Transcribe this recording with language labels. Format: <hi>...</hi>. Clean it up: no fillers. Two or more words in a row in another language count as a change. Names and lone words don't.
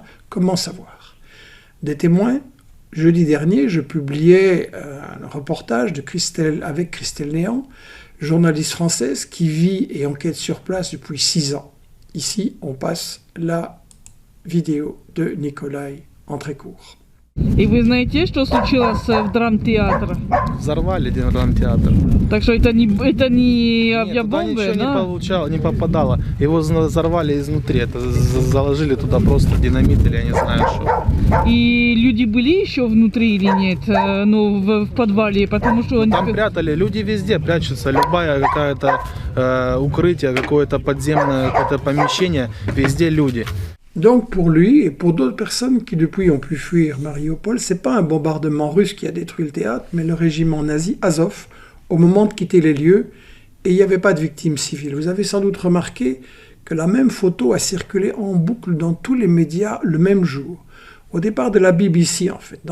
<fr>Comment savoir? Des témoins? Jeudi dernier, je publiais un reportage avec Christelle Néant, journaliste française qui vit et enquête sur place depuis 6 ans. Ici, on passe la vidéo de Nikolai en très court.</fr> <ru>И вы знаете, что случилось в драмтеатре? Взорвали драмтеатр. Так что это не авиабомбы, Нет, туда да? ничего не попадало. Его взорвали изнутри. Это заложили туда просто динамит или я не знаю что. И люди были еще внутри или нет? Ну, в подвале, потому что... Там прятали. Люди везде прячутся. Любая какая-то укрытие, какое-то подземное какое-то помещение, везде люди.</ru> <fr>Donc pour lui et pour d'autres personnes qui depuis ont pu fuir Mariupol, c'est pas un bombardement russe qui a détruit le théâtre, mais le régiment nazi Azov au moment de quitter les lieux, et il n'y avait pas de victimes civiles. Vous avez sans doute remarqué que la même photo a circulé en boucle dans tous les médias le même jour, au départ de la BBC en fait.</fr>